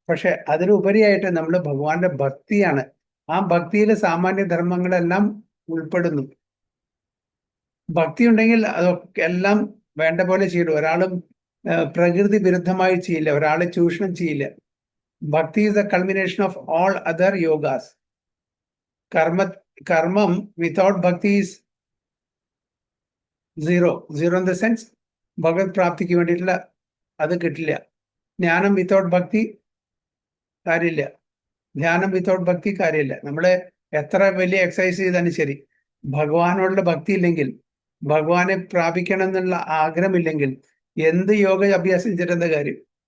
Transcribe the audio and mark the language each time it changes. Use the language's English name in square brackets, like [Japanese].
[Malayalam] പക്ഷെ അതിലുപരിയായിട്ട് നമ്മൾ ഭഗവാന്റെ ഭക്തിയാണ്. ആ ഭക്തിയിൽ സാമാന്യ ധർമ്മങ്ങളെല്ലാം ഉൾപ്പെടുന്നു. ഭക്തി ഉണ്ടെങ്കിൽ അതൊക്കെ എല്ലാം വേണ്ട പോലെ ചെയ്യും. ഒരാളും പ്രകൃതി വിരുദ്ധമായി ചെയ്യില്ല, ഒരാളെ ചൂഷണം ചെയ്യില്ല. [English] Bhakti is the culmination of all other yogas. കർമ്മം without bhakti is zero in the sense [Malayalam] ഭഗവത് പ്രാപ്തിക്ക് വേണ്ടിയിട്ടുള്ള അത് കിട്ടില്ല. ജ്ഞാനം [English] without bhakti [Malayalam] കാര്യമില്ല, ധ്യാനം വിത്തൗട്ട് ഭക്തി കാര്യമില്ല. നമ്മള് എത്ര വലിയ എക്സസൈസ് ചെയ്താലും ശരി, ഭഗവാനോടുള്ള ഭക്തി ഇല്ലെങ്കിൽ, ഭഗവാനെ പ്രാപിക്കണം എന്നുള്ള ആഗ്രഹമില്ലെങ്കിൽ എന്ത് യോഗ അഭ്യാസം ചെയ്തിട്ടെന്താ കാര്യം?